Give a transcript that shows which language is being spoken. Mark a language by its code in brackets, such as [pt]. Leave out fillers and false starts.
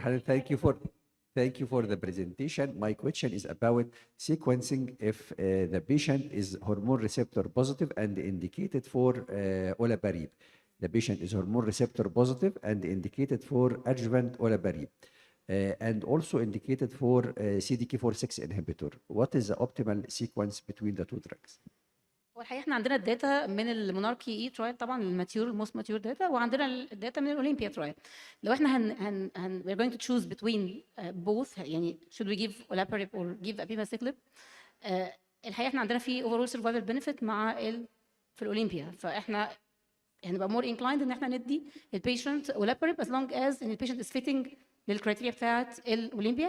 [en] Hanan, thank you for the presentation. My question is about sequencing if the patient is hormone receptor positive and indicated for olaparib. The patient is hormone receptor positive and indicated for adjuvant olaparib. And also indicated for CDK4/6 inhibitor. What is the optimal sequence between the two drugs? [ar] هو الحقيقه احنا عندنا الداتا من الموناركي اي ترايل طبعا الماتيور الموست ماتيور داتا، وعندنا الداتا من الاولمبيا ترايل. لو احنا [en] we're going to choose between both، [ar] يعني [en] should we give olaparib or give abemaciclib، [ar] الحقيقه احنا عندنا في [en] overall survival benefit [ar] مع في الاولمبيا، فاحنا هنبقى [en] more inclined [ar] ان احنا ندي البيشنت olaparib as long as ان البيشنت [en] is fitting [ar] للكرايتيريا بتاعت الاولمبيا.